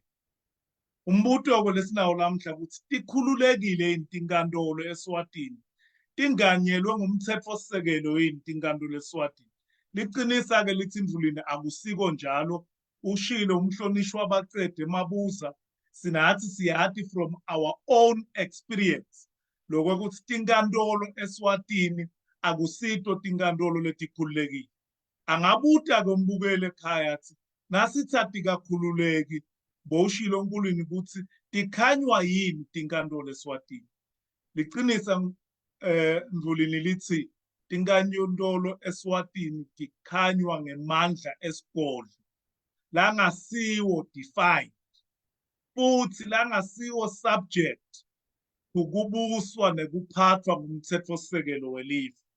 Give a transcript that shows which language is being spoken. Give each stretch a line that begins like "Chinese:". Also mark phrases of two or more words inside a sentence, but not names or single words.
Swati: Umbuto-ke lesinawo lamhla ukuthi tikhululekile yini tinkantolo eSwatini, tinganyelwe ngumthetho-sisekelo yini tinkantolo eSwatini. Liqinisa-ke lithi Mthulini akusiko njalo, ushilo umhlonishwa abaqede emabuza sinathi siyathi
English: from our own experience
Swati: lokwekuthi tinkantolo eSwatini akusito tinkantolo letikhululekile. Angabuta-ke umbukele ekhaya athi nasithathi kakhululeki boshilo Mthulini ukuthi tikhanywa yini tinkantolo eSwatini. Liqinisa Mthulini lithi tinkantolo eSwatini tikhanywa ngemandla esigodlo langasiwo defined futhi langasiwo subject ukubuswa nekuphathwa ngumthetho-sisekelo welive.